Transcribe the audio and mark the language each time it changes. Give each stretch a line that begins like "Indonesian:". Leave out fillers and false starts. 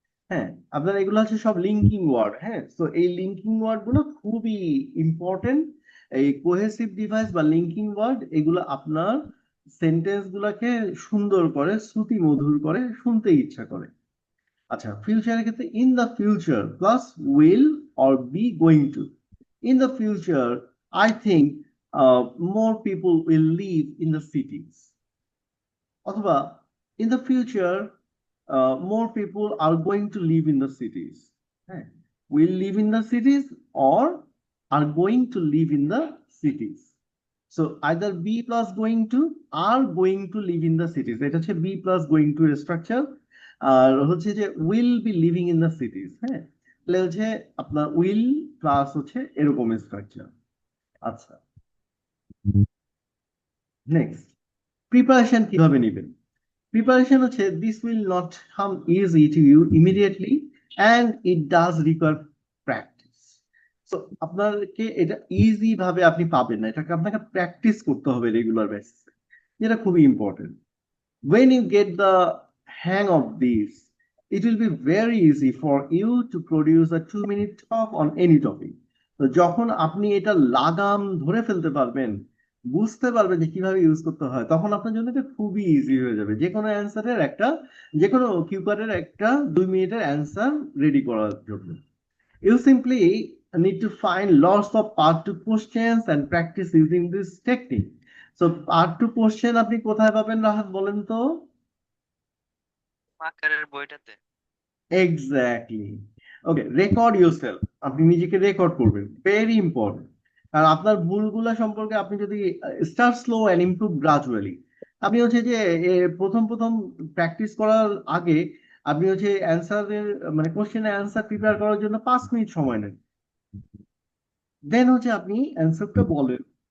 Bangla: হ্যাঁ, আপনার এগুলো হচ্ছে সব লিঙ্কিং ওয়ার্ড। হ্যাঁ, তো এই লিঙ্কিং ওয়ার্ড গুলো খুবই ইম্পর্টেন্ট। এই কোহেসিভ ডিভাইস বা লিঙ্কিং ওয়ার্ড এগুলো আপনার সেন্টেন্স গুলাকে সুন্দর করে, শ্রুতি মধুর করে, শুনতে ইচ্ছা করে।
English: আচ্ছা, ফিউচারের ক্ষেত্রে in the future plus will or be going to. In the future I think more people will live in the cities, অথবা in the future more people are going to live in the cities, হ্যাঁ, will live in the cities or are going to live in the cities. So either be plus going to, are going to live in the cities,
Bangla: এটা হচ্ছে
English: be plus going to এর structure।
Bangla: আর হচ্ছে যে
English: will be living in the cities,
Bangla: হ্যাঁ, তাহলে হচ্ছে আপনার will plus হচ্ছে এরকম স্ট্রাকচার। আচ্ছা, নেক্সট, প্রিপারেশন কিভাবে নেবেন?
English: Preparation হচ্ছে this will not come easy to you immediately, and it does require practice.
Bangla: So আপনাকে এটা ইজি ভাবে আপনি পাবেন না, এটাকে আপনাকে প্র্যাকটিস করতে হবে রেগুলার বেসিসে, যেটা খুবই important.
English: When you get the hang of this, it will be very easy for you to produce a 2 minute talk on any topic.
Bangla: তো যখন আপনি এটা লাগাম ধরে ফেলতে পারবেন, বুঝতে পারবেন যে কিভাবে ইউজ করতে হয়, তখন আপনার জন্য এটা খুবই ইজি হয়ে যাবে যে কোনো অ্যান্সারের একটা, যে কোনো কিউকারের একটা 2 মিনিটের অ্যান্সার রেডি করার জন্য।
English: You simply need to find lots of part to questions and practice using this technique.
Bangla: So part to question আপনি কোথায় পাবেন রাহাত, বলেন তো? আকারের বইটাতে। এক্স্যাক্টলি। ওকে,
English: record yourself,
Bangla: আপনি নিজেকে রেকর্ড করবেন, ভেরি ইম্পর্টেন্ট। আর আপনার ভুলগুলা সম্পর্কে আপনি যদি
English: start slow and improve gradually,
Bangla: আপনি হচ্ছে যে প্রথম প্রথম প্র্যাকটিস করার আগে আপনি হচ্ছে অ্যান্সারের মানে কোশ্চেনের অ্যান্সার প্রিপেয়ার করার জন্য 5 মিনিট সময় নেন, দেন হচ্ছে আপনি অ্যান্সারটা বলেন।